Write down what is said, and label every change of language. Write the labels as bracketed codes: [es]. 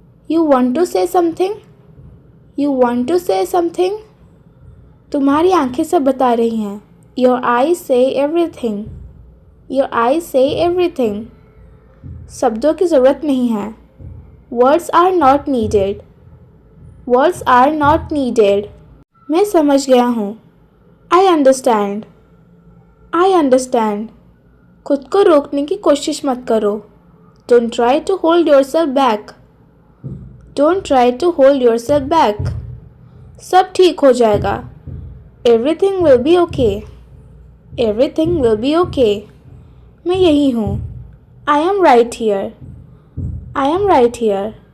[en] You want to say something? You want to say something? [hi] तुम्हारी आंखें सब बता रही हैं. [en] Your eyes say everything. Your eyes say everything. [hi] शब्दों की ज़रूरत नहीं है. [en] Words are not needed. Words are not needed. [hi] मैं समझ गया हूँ. [en] I understand. I understand. [hi] खुद को रोकने की कोशिश मत करो. [en] Don't try to hold yourself back. Don't try to hold yourself back. [hi] सब ठीक हो जाएगा. [en] Everything will be okay. Everything will be okay. [hi] मैं यही हूँ. [en] I am right here. I am right here.